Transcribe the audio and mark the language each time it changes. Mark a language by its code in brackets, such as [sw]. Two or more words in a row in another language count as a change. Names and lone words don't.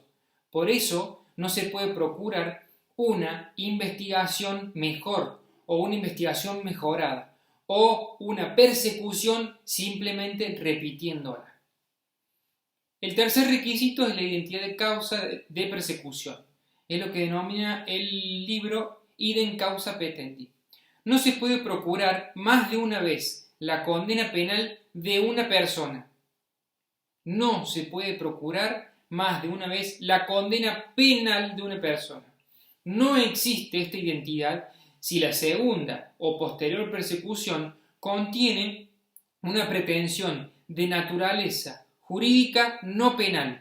[es] Por eso no se puede procurar una investigación mejor o una investigación mejorada o una persecución simplemente repitiéndola. El tercer requisito es la identidad de causa de persecución. Es lo que denomina el libro [la] idem causa petendi. [es] No se puede procurar más de una vez la condena penal de una persona. No se puede procurar más de una vez la condena penal de una persona. No existe esta identidad si la segunda o posterior persecución contiene una pretensión de naturaleza jurídica no penal.